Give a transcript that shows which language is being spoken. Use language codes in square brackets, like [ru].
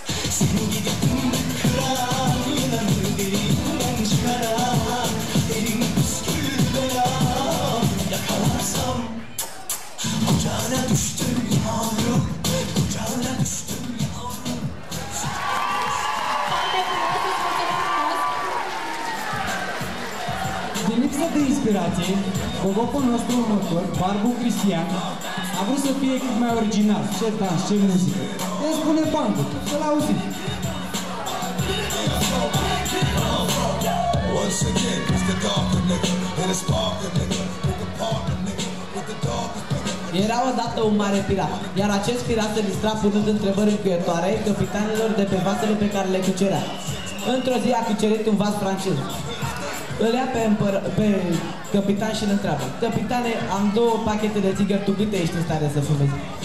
[tr] Seni gidi fındık kıran, yılanı deliğinden çıkaran, kaderim püskül belam, yakalarsam. Ocağına düştüm yavrum, ocağına düştüm yavrum. [ro] Foarte frumos, îți mulțumim frumos. Din lipsă de inspirație, gogopul nostru următor, Barbu Cristian, a vrut să fie cât mai original, ce dans, ce muzică. El spune Bandu, să-l auzim. [en] Once again, it's the darker nigga, and it's Parker nigga, with the partner nigga, with the darkest nigga. [ro] Era odată un mare pirat, iar acest pirat se distra punând întrebări încuietoare capitanilor de pe vasele pe care le cucerea. Într-o zi a cucerit un vas francez. Îl ia pe capitan și îl întreabă: Capitane, am 2 pachete de țigări, tu câte ești în stare să fumezi?